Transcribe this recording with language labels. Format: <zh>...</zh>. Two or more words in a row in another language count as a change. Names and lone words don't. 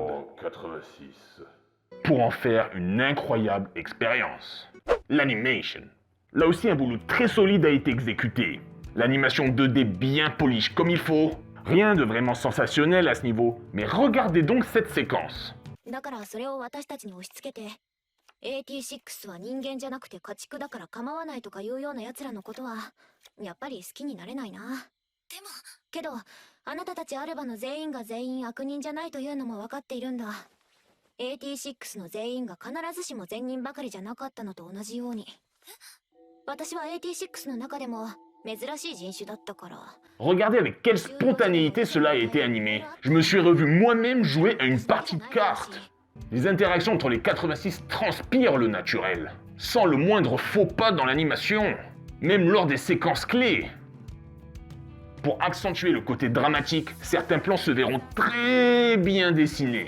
<fr>86. Pour en faire une incroyable expérience. L'animation. Là aussi, un boulot très solide a été exécuté. L'animation 2D bien polish comme il faut. Rien de vraiment sensationnel à ce niveau. Mais regardez donc cette séquence.</fr> <ja>86は人間じゃなくて家畜だから構わないとかいうような奴らのことはやっぱり好きになれないな。でもけどあなたたちアルバの全員が全員悪人じゃないというのも分かっているんだ。86の全員が必ずしも善人ばかりじゃなかったのと同じように。私は86の中でも珍しい人種だったから。</ja> <fr>Regardez avec quelle spontanéité cela a été animé. Je me suis revu moi-même jouer à une partie de cartes. Les interactions entre les 86 transpirent le naturel, sans le moindre faux pas dans l'animation, même lors des séquences clés. Pour accentuer le côté dramatique, certains plans se verront très bien dessinés.</fr>